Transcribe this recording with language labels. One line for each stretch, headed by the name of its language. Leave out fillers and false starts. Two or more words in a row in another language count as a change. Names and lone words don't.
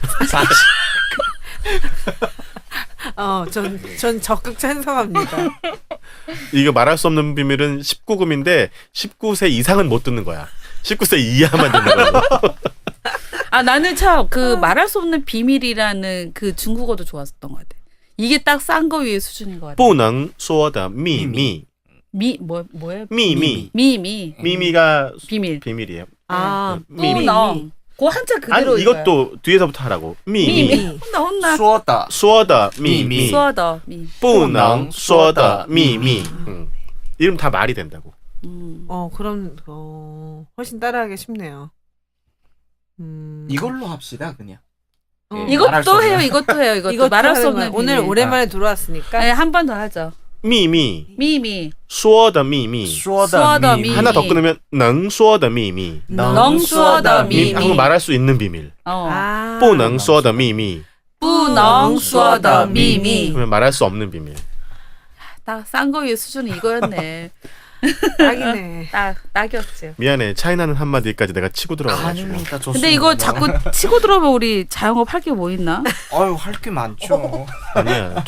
Korean: 전 적극 찬성합니다. 이거 말할 수 없는 비밀은 19금인데 19세 이상은 못 듣는 거야. 19세 이하만 듣는 거고. 나는 참 그 말할 수 없는 비밀이라는 그 중국어도 좋았었던 것 같아. 이게 딱 싼 거 위의 수준인 것 같아.
Chinese: 不能说的秘密.
Korean: 뭐예요?
Chinese: 秘密. 미미.
Korean: 미미가 비밀. 비밀이에요.
Chinese: 미미.
Korean: 뿌렁. 그 한자 그대로. 아니 이것도 뒤에서부터 하라고.
Chinese: 미미.
Korean: 혼나.
Chinese: 说的说的秘密. 说的秘. 不能说的秘密.
Korean: 이름 다 말이 된다고. 그럼 훨씬 따라하기 쉽네요. 이걸로 합시다 그냥. 이것도 해요. 이것도 말할 수 없는 오늘 비밀. 오랜만에 들어왔으니까. 네, 한 번 더 하죠.
Chinese: 秘密. 미미. 说的秘密. 说说的的秘密.
Korean: 하나 더 끊으면
Chinese: 能说的秘密. 能说的秘密.
Korean: 한국 말할 수 있는 비밀.
Chinese: 不能说的秘密. 不能说的秘密.
Korean: 그러면 말할 수 없는 비밀. 딱 싼 거 위의 수준이 이거였네. 딱이네. 딱이었지. 미안해. 차이나는 한마디까지 내가 치고 들어가가지고. 아닙니다. 좋습니다. 근데 이거 자꾸 치고 들어오면 우리 자영업 할 게 뭐 있나? 아유 할 게 많죠. 아니야.